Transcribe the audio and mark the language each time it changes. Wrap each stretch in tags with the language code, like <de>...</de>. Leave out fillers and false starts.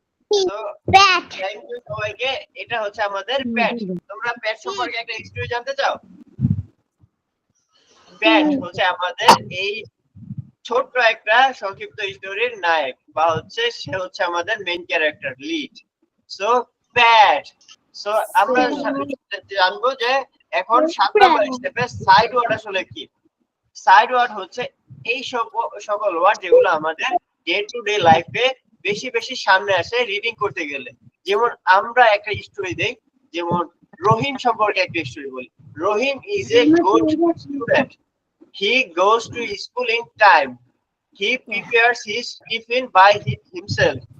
<en>So, thank you</en> <bn>সবাইকে। এটা হচ্ছে আমাদের প্যাট। তোমরা প্যাট সম্পর্কে একটা স্টোরি জানতে চাও? প্যাট হচ্ছে আমাদের এই ছোট্ট একটা সংক্ষিপ্ত স্টোরির নায়ক বা হচ্ছে সে হচ্ছে আমাদের মেইন ক্যারেক্টার লিড। সো প্যাট। সো আমরা জানবো যে এখন 7 নাম্বার স্টেপে সাইড ওয়ার্ড আসলে কি। সাইড ওয়ার্ড হচ্ছে এই সকল ওয়ার্ড যেগুলো আমাদের ডে টু ডে লাইফে বেশি বেশি সামনে আসে রিডিং করতে গেলে। যেমন আমরা একটা স্টোরি দেই, যেমন রহিম সম্পর্কে একটা স্টোরি বলি।</bn> <en>Rahim is a good student, he goes to school in time, he prepares his tiffin by himself.</en>